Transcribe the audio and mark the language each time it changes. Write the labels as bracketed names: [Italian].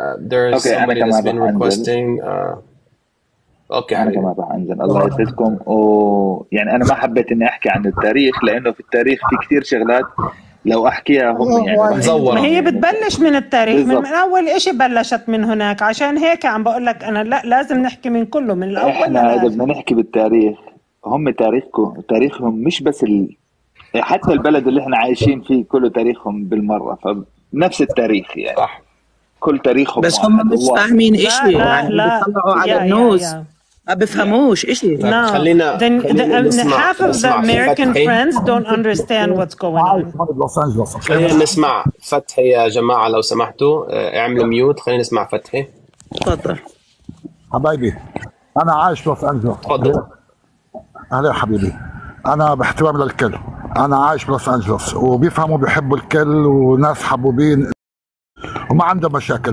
[English] There is somebody that's been requesting. [Arabic] اوكي انا كمان راح انزل. الله يسعدكم. يعني انا ما حبيت اني احكي عن التاريخ لانه في التاريخ في كثير شغلات لو احكيها هم يعني ما هي بتبلش من التاريخ من اول إشي بلشت من هناك. عشان هيك عم بقول لك انا لا لازم نحكي من كله من الاول. احنا اذا بدنا نحكي بالتاريخ هم تاريخهم مش بس حتى البلد اللي احنا عايشين فيه كله تاريخهم بالمره. فنفس التاريخ يعني صح. كل تاريخهم بس هم مش فاهمين إشي يعني بيطلعوا على النوز ما بفهموش إشي. خلينا [English] half of the American friends don't understand what's going on. [Arabic] خلينا نسمع فتحي يا جماعة لو سمحتوا. اعملوا ميوت. خلينا نسمع فتحي. تفضل حبايبي. أنا عايش في لوس أنجلوس. تفضل. أهلا حبيبي. أنا باحترام للكل. أنا عايش في لوس أنجلوس وبيفهموا بيحبوا الكل وناس حبوبين وما عندها مشاكل.